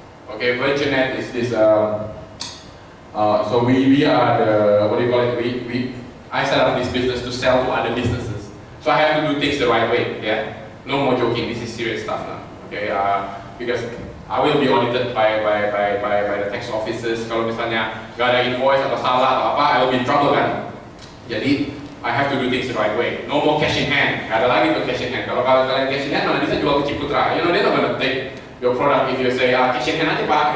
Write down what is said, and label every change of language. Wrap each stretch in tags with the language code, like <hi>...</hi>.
<en>Okay, VirtuNet is this. So we are the, what do you call it? I set up this business to sell to other businesses. So I have to do things the right way. Yeah. No more joking. This is serious stuff now. Okay. Because I will be audited by the tax officers.</en> <id>Kalau misalnya gak ada invoice atau salah atau apa,</id> <en>I will be in trouble</en> <id>kan.</id> <en>Jadi I have to do things the right way. No more cash in hand.</en> <id>Gak ada lagi tuh</id> <en>cash in hand. Kalau kalian cash in hand,</en> <id>mana bisa jual ke Ciputra?</id> <en>They're not gonna take your product if you say cash in hand aja pak.</en>